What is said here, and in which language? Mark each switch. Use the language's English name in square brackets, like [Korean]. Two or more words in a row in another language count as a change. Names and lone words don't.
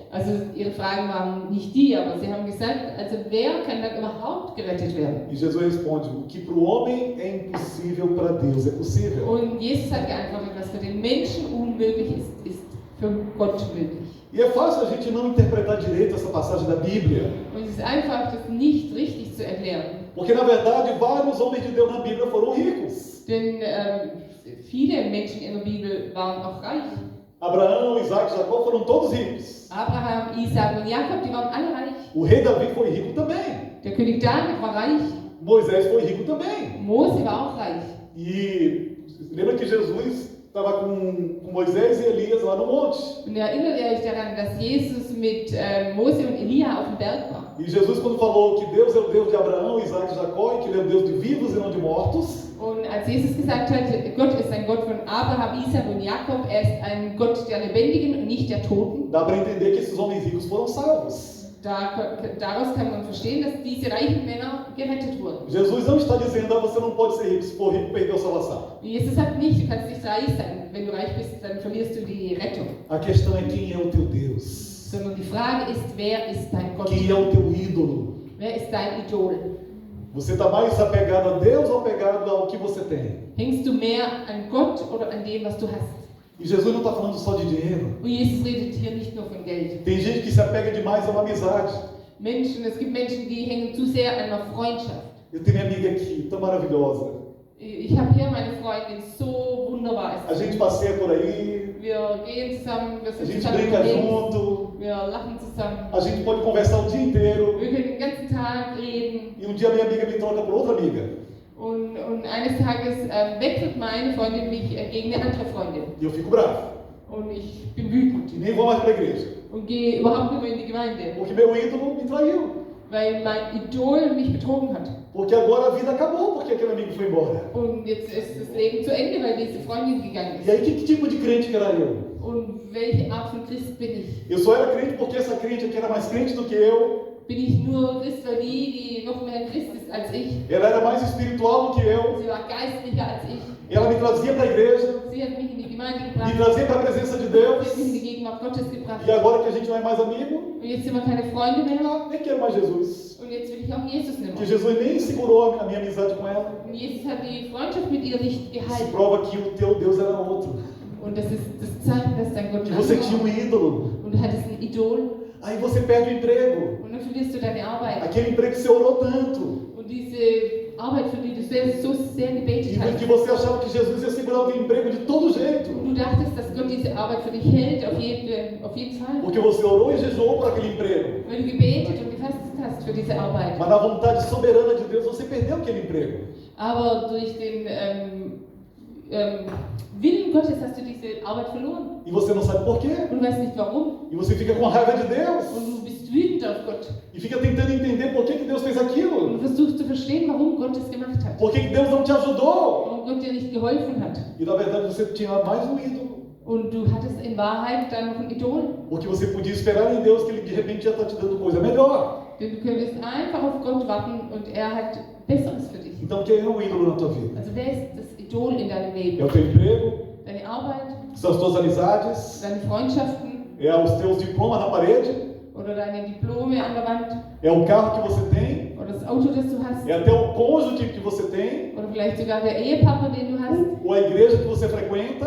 [German] Also ihre Fragen waren nicht die, aber sie haben gesagt, also wer kann dann überhaupt gerettet werden? [Portuguese] E Jesus responde: o que para o homem é impossível, para Deus é possível. [German] Und Jesus hat geantwortet, was für den Menschen unmöglich ist, ist für Gott möglich. [Portuguese] E é fácil a gente não interpretar direito essa passagem da Bíblia, [German] Und es ist einfach, das nicht richtig zu erklären. [Portuguese] porque na verdade vários homens de Deus na Bíblia foram ricos. [German] Denn viele Menschen in der Bibel waren auch reich. [Portuguese] Abraão, Isaac, Jacó foram todos ricos. [German] Abraham, Isaac und Jakob, die waren alle reich. [Portuguese] O rei Davi foi rico também. [German] Der König David war reich. [Portuguese] Moisés foi rico também. [German] Mose war auch reich. [Portuguese] E lembra que Jesus estava com Moisés e Elias lá no monte. [German] Und erinnert ihr euch daran, dass Jesus mit Mose und Elia auf dem Berg war? [Portuguese] E Jesus, quando falou que Deus é o Deus de Abraão, Isaac e Jacó, e que Ele é o Deus de vivos e não de mortos, [German] Und als Jesus gesagt hat, Gott ist ein Gott von Abraham, Isaac und Jakob, er ist ein Gott der Lebendigen und nicht der Toten, [Portuguese] dá para entender que esses homens ricos foram salvos. [German] daraus kann man verstehen, dass diese reichen Männer gerettet wurden. [Portuguese] Jesus não está dizendo, você não pode ser rico, se for rico, perdeu a salvação. [German] Jesus sagt nicht, du kannst nicht reich sein. Wenn du reich bist, dann verlierst du die Rettung. [Portuguese] A questão é quem é o teu Deus. [German] Sondern die Frage ist, wer ist dein Gott? [Portuguese] Quem é o teu ídolo? [German] Wer ist dein Idol? [Portuguese] Você está mais apegado a Deus ou apegado ao que você tem? [German] Hängst du mehr an Gott oder an dem, was du hast? [Portuguese] E Jesus não está falando só de dinheiro. [German] Und Jesus redet hier nicht nur von Geld. [Portuguese] Tem gente que se apega demais a uma amizade. [German] Es gibt Menschen, die hängen zu sehr an einer Freundschaft. [Portuguese] Eu tenho minha amiga aqui, tão maravilhosa. [German] Ich habe hier meine Freundin, so wunderbar [Portuguese] A [German] ist sie. [Portuguese] gente passeia por aí, [German] Wir gehen zusammen, wir [Portuguese] a [German] sind [Portuguese] gente [German] zusammen [Portuguese] brinca [German] unterwegs, [Portuguese] junto, [German] wir lachen zusammen. [Portuguese] a gente pode conversar o dia inteiro. [German] Wir können den ganzen Tag reden. [Portuguese] E um dia minha amiga me troca por outra amiga. [German] Und eines Tages wechselt meine Freundin mich gegen eine andere Freundin. [Portuguese] E eu fico bravo. [German] Und ich bin wütend. [Portuguese] E nem vou mais para a igreja. [German] und gehe überhaupt nicht mehr in die Gemeinde, [Portuguese] Porque meu ídolo me traiu. [German] weil mein Idol mich betrogen hat. [Portuguese] Porque agora a vida acabou, porque aquele amigo foi embora. [German] Und jetzt ist das Leben zu Ende, weil diese Freundin gegangen [Portuguese] E aí, [German] ist. [Portuguese] que tipo de crente que era eu? [German] Und welche Art von Christ bin ich? [Portuguese] Eu só era crente porque essa crente aqui era mais crente do que eu. [German] Bin ich nur Christ, weil die noch mehr Christ ist als ich? [Portuguese] Ela era mais espiritual do que eu. [German] Sie war geistlicher als ich. [Portuguese] Ela me trazia para a igreja, [German] Sie hat mich in die Gemeinde [Portuguese] me [German] gebracht. [Portuguese] trazia para a presença de [German] Sie [Portuguese] Deus. [German] hat mich in die Gegenwart Gottes gebracht. [Portuguese] E agora que a gente não é mais amigo, [German] Und jetzt sind wir keine Freunde mehr. [Portuguese] nem quero mais Jesus. [German] Und jetzt will ich auch Jesus nicht [Portuguese] Que [German] mehr. [Portuguese] Jesus nem segurou a minha amizade com ela. [German] Und Jesus hat die Freundschaft mit ihr nicht [Portuguese] Isso [German] gehalten. [Portuguese] prova que o teu Deus era outro. [German] Und das ist das Zeichen, dass dein Gott [Portuguese] Que [German] ein [Portuguese] você [German] anderer [Portuguese] tinha um [German] war. [Portuguese] ídolo. [German] Und du hattest ein Idol. [Portuguese] Aí você perde o emprego. [German] Und dann verlierst du deine Arbeit. [Portuguese] Aquele emprego que você orou tanto. [German] Und diese Arbeit, für die du so sehr gebetet [Portuguese] E [German] hast. [Portuguese] que você achava que Jesus ia segurar o teu emprego de todo jeito. [German] Und du dachtest, dass Gott diese Arbeit für dich hält, auf jeden Fall. [Portuguese] Porque você orou e jejuou por aquele emprego. [German] Weil du gebetet und gefastet hast für diese Arbeit. [Portuguese] Mas na vontade soberana de Deus você perdeu aquele emprego. [German] Aber durch den Willen Gottes hast du diese Arbeit verloren. [Portuguese] E você não sabe por quê. [German] Und du weißt nicht warum. [Portuguese] E você fica com raiva de Deus. [German] Und du bist wütend auf Gott. [Portuguese] E fica tentando entender por que Deus fez [German] Und [Portuguese] aquilo. [German] du versuchst zu verstehen, warum Gott es gemacht hat. [Portuguese] Por que Deus não te ajudou. [German] Warum Gott dir nicht geholfen hat. [Portuguese] E na verdade você tinha mais um ídolo. [German] Und du hattest in Wahrheit dann noch ein Idol. [Portuguese] Porque você podia esperar em Deus que Ele de repente já está te dando coisa melhor. [German] Denn du könntest einfach auf Gott warten und er hat Besseres für dich. [Portuguese] Então quem é o ídolo na tua vida? [German] Also wer ist das Idol in deinem [Portuguese] É [German] Leben? [Portuguese] o teu emprego? [German] Deine Arbeit? [Portuguese] São as tuas amizades? [German] Deine Freundschaften? [Portuguese] É os teus diplomas na parede? [German] Oder deine Diplome an der Wand? [Portuguese] É o carro que você tem? [German] Oder das Auto, das du hast? [Portuguese] É até o cônjuge que você tem? [German] Oder vielleicht sogar der Ehepartner, den du hast? [Portuguese] Ou a igreja que você frequenta?